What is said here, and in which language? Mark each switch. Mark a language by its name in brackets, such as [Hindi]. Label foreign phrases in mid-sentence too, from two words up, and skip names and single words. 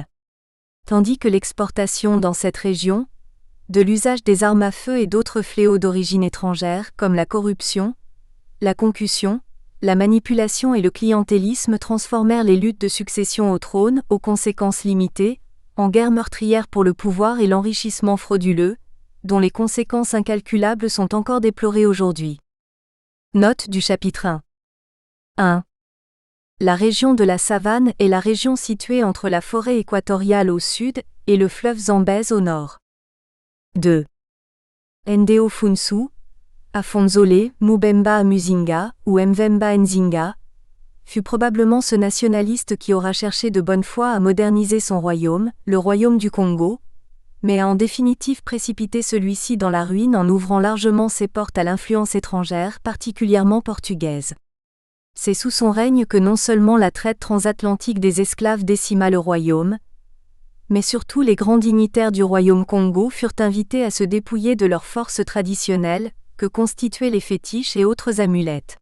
[French] Tandis que l'exportation dans cette région, de l'usage des armes à feu et d'autres fléaux d'origine étrangère, comme la corruption, la concussion, la manipulation et le clientélisme transformèrent les luttes de succession au trône, aux conséquences limitées, en guerre meurtrière pour le pouvoir et l'enrichissement frauduleux, dont les conséquences incalculables sont encore déplorées aujourd'hui. Note du chapitre 1. 1. La région de la savane est la région située entre la forêt équatoriale au sud et le fleuve Zambèze au nord. 2. Ndeo Funsu, Afonzole Mubemba Muzinga ou Mvemba Nzinga, fut probablement ce nationaliste qui aura cherché de bonne foi à moderniser son royaume, le royaume du Congo, mais a en définitive précipité celui-ci dans la ruine en ouvrant largement ses portes à l'influence étrangère, particulièrement portugaise. C'est sous son règne que non seulement la traite transatlantique des esclaves décima le royaume, mais surtout les grands dignitaires du royaume Congo furent invités à se dépouiller de leurs forces traditionnelles, que constituaient les fétiches et autres amulettes.